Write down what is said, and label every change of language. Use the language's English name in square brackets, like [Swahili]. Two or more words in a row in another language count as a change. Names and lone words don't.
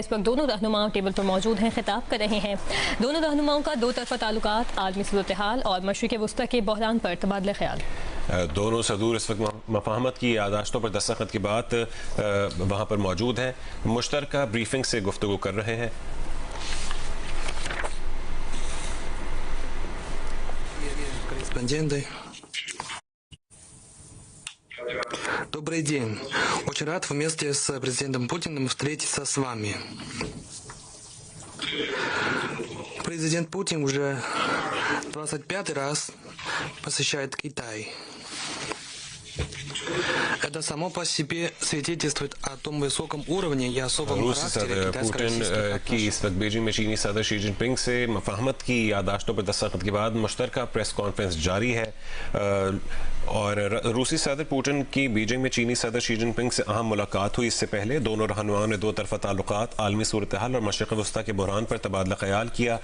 [Urdu] اس وقت دونوں رہنما ٹیبل پر موجود ہیں، خطاب کر رہے ہیں۔ دونوں رہنماؤں کا دو طرفہ تعلقات، عالمی صورت حال اور مشرق وسطیٰ کے بحران پر تبادلہ خیال. دونوں صدور اس وقت مفاہمت کی یادداشتوں پر دستخط کے بعد وہاں پر موجود ہیں، مشترکہ بریفنگ سے گفتگو کر رہے ہیں. [Russian] Добрый день. Очень рад вместе с президентом Путиным встретиться с вами. Президент Путин уже 25-й раз посещает Китай. Это само по себе свидетельствует о том высоком уровне и особом характере [Urdu] پوتن کی اس وقت بیجنگ میں چینی صدر شی جن پنگ سے مفاہمت کی یادداشتوں پر دستخط کے بعد مشترکہ [English] press conference [Urdu] جاری ہے. اور روسی صدر پوتن کی بیجنگ میں چینی صدر شی جن پنگ سے اہم ملاقات ہوئی. اس سے پہلے دونوں رہنماؤں نے دو طرفہ تعلقات، عالمی صورت حال اور مشرق وسطیٰ کے بحران پر تبادلہ خیال کیا.